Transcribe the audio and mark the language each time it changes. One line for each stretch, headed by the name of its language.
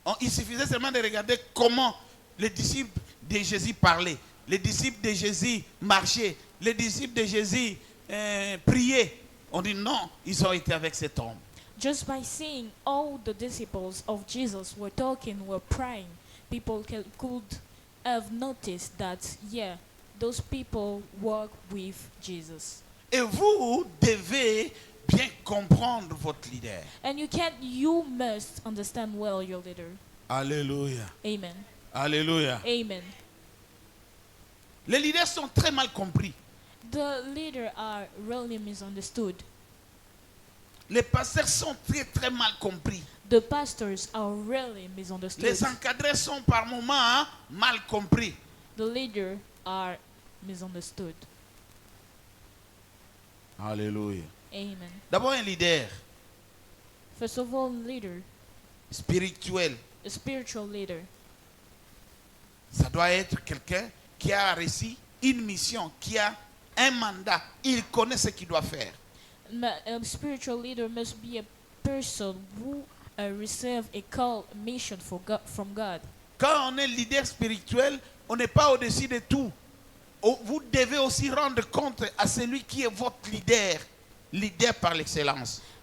French: Il suffisait seulement de regarder comment les disciples de Jésus parlaient, les disciples de Jésus marchaient, les disciples de Jésus priaient. On dit non, ils ont été avec cet homme.
English: Just by seeing all the disciples of Jesus were talking, were praying, people could have noticed that, yeah, those people walk with Jesus.
French: Et vous devez bien comprendre votre leader.
English: And you must understand well your leader.
French: Alléluia.
English: Amen.
French: Alléluia.
English: Amen.
French: Les leaders sont très mal compris.
English: The leaders are really misunderstood.
French: Les pasteurs sont très très mal compris.
English: The pastors are really misunderstood.
French: Les encadrés sont par moments mal compris.
English: The leaders are misunderstood.
French: Alléluia.
English: Amen.
French: D'abord un leader
English: First of all, leader,
French: spirituel,
English: a spiritual leader,
French: ça doit être quelqu'un qui a reçu une mission, qui a un mandat. Il connaît ce qu'il doit faire.
English: A spiritual leader must be a person who receive a call, a mission from God.
French: Quand on est leader spirituel, on n'est pas au-dessus de tout. Vous devez aussi rendre compte à celui qui est votre leader, leader par l'excellence.